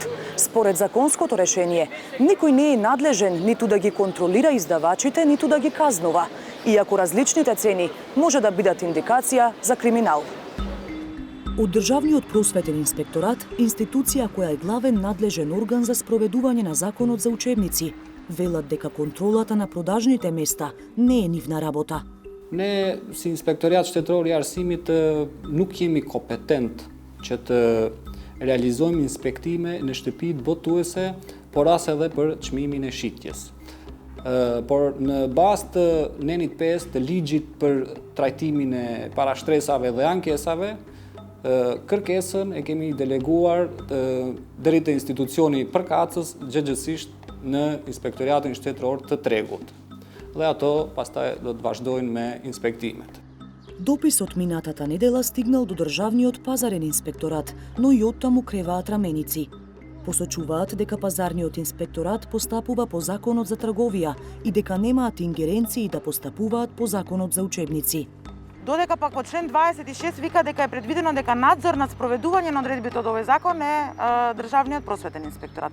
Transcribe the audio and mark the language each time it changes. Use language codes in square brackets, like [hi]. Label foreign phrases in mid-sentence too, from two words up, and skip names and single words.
[mk] Според законското решение, никој не е надлежен ниту да ги контролира издавачите, ниту да ги казнува, иако различните цени може да бидат индикација за криминал. Од Државниот просветен инспекторат, институција која е главен надлежен орган за спроведување на Законот за учебници, велат дека контролата на продажните места не е нивна работа. [sq] Не, si inspektorat shtetëror i arsimit nuk jemi kompetent që të realizojmë inspektime në shtëpitë botuese, por as edhe për çmimin e shitjes. Por në bazë të nenit 5 të ligjit për trajtimin e parashtresave dhe ankesave, kërkesën e kemi deleguar deri te institucioni përkatës gjëgjësisht në Inspektoratin Shtetëror të Tregut. Dhe ato pastaj do të vazhdojnë me inspektimet. [mk] Дописот минатата недела стигнал до Државниот пазарен инспекторат, но и оттаму креваат раменици. Посочуваат дека пазарниот инспекторат постапува по Законот за трговија и дека немаат ингеренции да постапуваат по Законот за учебници. Додека пак по член 26 вика дека е предвидено дека надзор над спроведување на одредбите од овој закон е Државниот просветен инспекторат.